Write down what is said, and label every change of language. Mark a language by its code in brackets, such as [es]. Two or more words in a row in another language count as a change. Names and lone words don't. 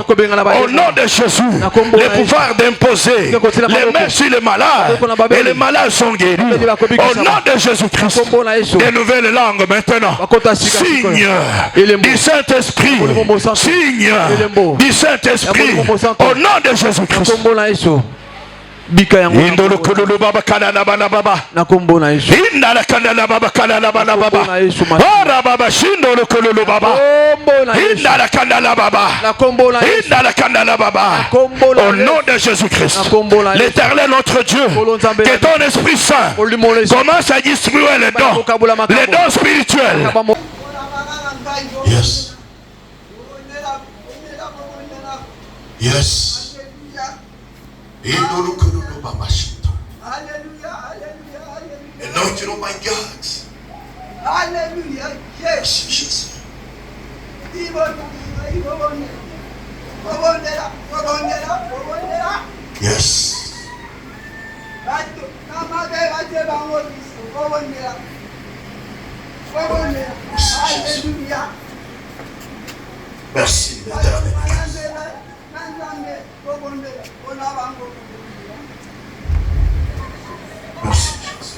[fr] Au nom de Jésus, le pouvoir d'imposer les mains sur les malades et les malades sont guéris. Au nom de Jésus-Christ, de nouvelles langues maintenant. Signe du Saint-Esprit. Signe du Saint-Esprit. Au nom de Jésus-Christ. Indolo kululu baba kanana bana baba. Indala kanana baba kanana bana baba. Ora baba shindolo kululu baba. Indala kanana baba. Indala kanana baba. Au nom de Jésus-Christ, l'Éternel notre Dieu, que ton Esprit Saint commence à distribuer les dons spirituels. [en] Yes. Yes. Anointing on my God. Hallelujah. Yes. Yes. [fr] Merci, l'Éternel. Merci, Jésus.